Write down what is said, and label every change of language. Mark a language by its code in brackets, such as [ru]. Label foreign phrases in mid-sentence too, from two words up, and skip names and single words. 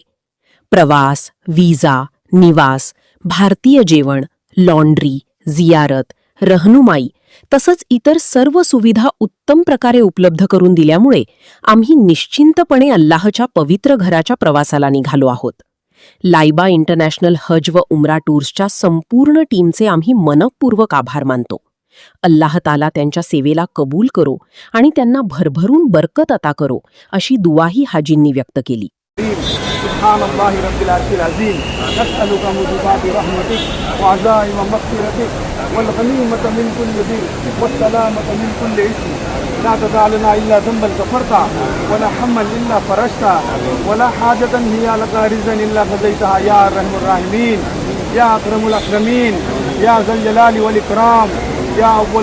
[mr] प्रवास, विजा, निवास, भारतीय जेवण, लॉन्ड्री, जियारत, रहनुमाई तसंच इतर सर्व सुविधा उत्तम प्रकारे उपलब्ध करून दिल्यामुळे आम्ही निश्चिंतपणे अल्लाहच्या पवित्र घराच्या प्रवासाला निघालो आहोत. लायबा इंटरनॅशनल हज व उमरा टूर्सच्या संपूर्ण टीमचे आम्ही मनपूर्वक आभार मानतो. अल्लाह ताला त्यांच्या सेवेला कबूल करो आणि त्यांना भरभरून बरकत अता करो अशी दुआही हाजींनी व्यक्त केली. [ar] سبحان الله رب العرش العظيم نسألك موجبات رحمتك وعزائم مغفرتك والغنيمة من كل بر والسلامة من كل إثم لا تدع لنا إلا ذنبا غفرته ولا هما إلا فرجته ولا حاجة هي لك رزقا إلا قضيتها يا أرحم الراحمين يا أكرم الأكرمين يا ذا الجلال والإكرام يا أول.